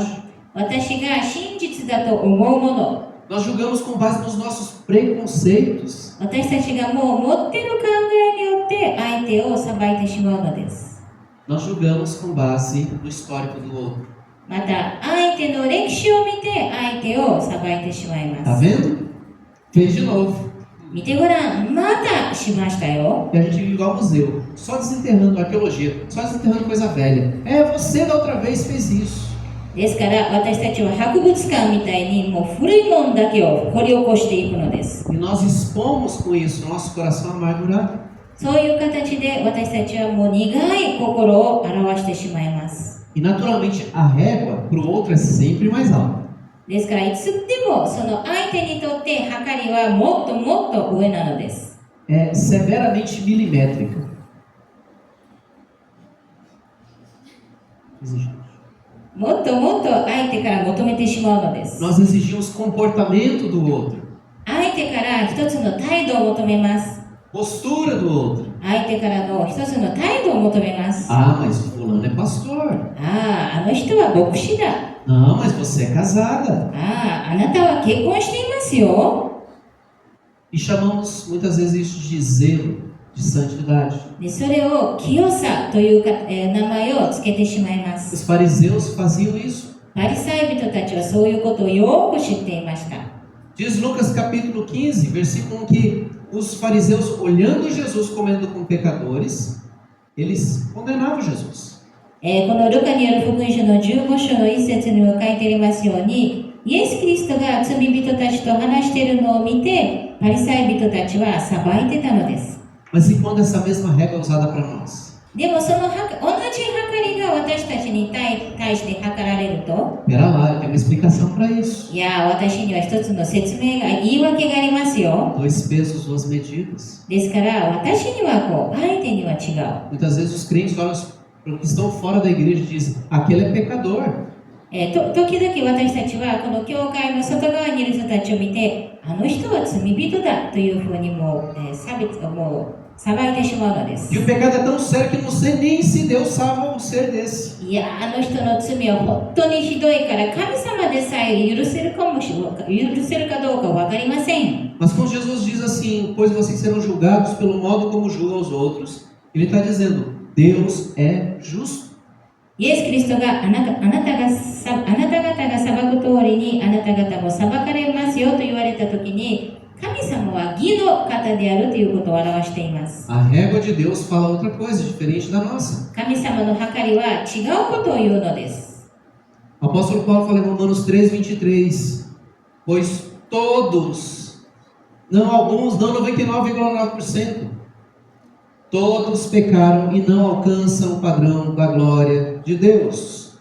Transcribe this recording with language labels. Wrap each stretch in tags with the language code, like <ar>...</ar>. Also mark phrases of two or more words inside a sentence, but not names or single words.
<ja>私が真実だと思うもの、</ja> <pt>nós julgamos com base nos nossos preconceitos.</pt> <ja>私たちがもう持っている考えによって相手を裁いてしまうのです。</ja> <pt>Nós julgamos com base no histórico do outro.</pt> <ja>また、相手の歴史を見て相手を裁いてしまい</ja> <pt>Tá</pt> <ja>ます。</ja> <pt>vendo? Fez de novo.</pt> <ja>見てごらん、またしましたよ。</ja> <pt>E a gente vive igual ao museu, só desenterrando arqueologia, só desenterrando coisa velha. Você da outra vez fez isso.</pt> <ja>ですから私たちは博物館みたいにもう古いものだけを掘り起こしていくのです。</ja> <pt>E nós expomos com isso nosso coração amargurado.</pt> <ja>そういう形で私たちはもう苦い心を表してしまいます。</ja> <pt>E naturalmente a régua para o outro é sempre mais alta.</pt> <ja>ですからいつでもその相手にとって測りはもっともっと上なのです。</ja> <pt>É severamente milimétrica. Exigimos.</pt> <ja>もっともっと相手から求めてしまうのです。</ja> <pt>Nós exigimos comportamento do outro,</pt> <ja>相手から一つの態度を求めます。</ja> <pt>postura do outro.</pt> <ja>相手からの一つの態度を求めます。</ja> <pt>Ah, mas fulano é pastor.</pt> <ja>あの人は牧師だ。</ja> <pt>Não, mas você é casada.</pt> <ja>あなたは結婚していますよ。</ja> <pt>E chamamos muitas vezes isso de zelo, de santidade.</pt> <ja>でそれを清さという名前をつけてしまいます。</ja> <pt>Os fariseus faziam isso.</pt> <ja>パリサイ人たちはそういうことをよく知っていました。</ja> <pt>Diz Lucas capítulo 15, versículo 1, que os fariseus, olhando Jesus comendo com pecadores, eles condenavam Jesus.</pt> <ja>このルカによる福音書の15章の1節にも書いてありますように、イエス・キリストが罪人たちと話しているのを見て、パリサイ人たちは裁いてたのです。</ja> <pt>Mas e quando essa mesma regra é usada para nós?</pt> <ja>でもその同じ測りが私たちに対して測られると、</ja> <pt>Pera lá, eu tenho uma explicação para isso.</pt> <ja>いや、私には一つの説明が、言い訳がありますよ。</ja> <pt>Dois pesos, duas medidas.</pt> <ja>ですから、私にはこう、相手には違う。</ja> <pt>Muitas vezes os crentes olham para os que estão fora da igreja e dizem, aquele é pecador.</pt> <ja>時々私たちはこの教会の外側にいる人たちを見て、あの人は罪人だというふうにもう、裁いてしまうのです。</ja> <pt>E o pecado é tão sério que não sei nem se Deus salva um ser desse.</pt> <ja>いや、あの人の罪は本当にひどいから神様でさえ許せるかどうか分かりません。</ja> <pt>Mas quando Jesus diz assim, pois vocês serão julgados pelo modo como julgam os outros, ele está dizendo, Deus é justo.</pt> <ja>イエス・キリストがあなた方が裁く通りりにあなた方も裁かれますよと言われたときに、神様は義の方であるということを表しています。</ja> <pt>A régua de Deus fala outra coisa, diferente da nossa.</pt> <ja>神様の計りは違うことを言うのです。</ja> <pt>O apóstolo Paulo fala em Romanos 3:23, pois todos, não alguns, não 99,9%, todos pecaram e não alcançam o padrão da glória de Deus.</pt>